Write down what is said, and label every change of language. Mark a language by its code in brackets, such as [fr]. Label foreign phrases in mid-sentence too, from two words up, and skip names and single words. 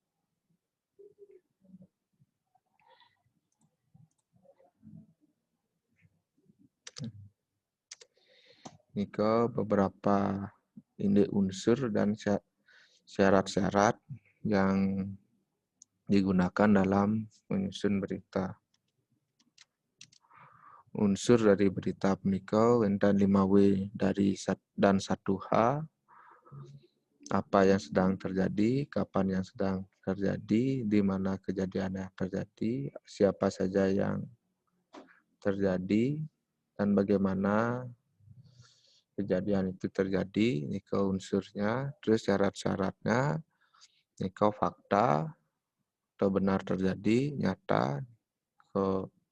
[id] Nika beberapa induk unsur dan syarat-syarat yang digunakan dalam menyusun berita. Unsur dari berita [ban] punika wenten [id] 5W dan 1H, apa yang sedang terjadi, kapan yang sedang terjadi, di mana kejadian yang terjadi, siapa saja yang terjadi, dan bagaimana kejadian itu terjadi, nika unsurnya, terus syarat-syaratnya, nika fakta, atau benar terjadi, nyata, ke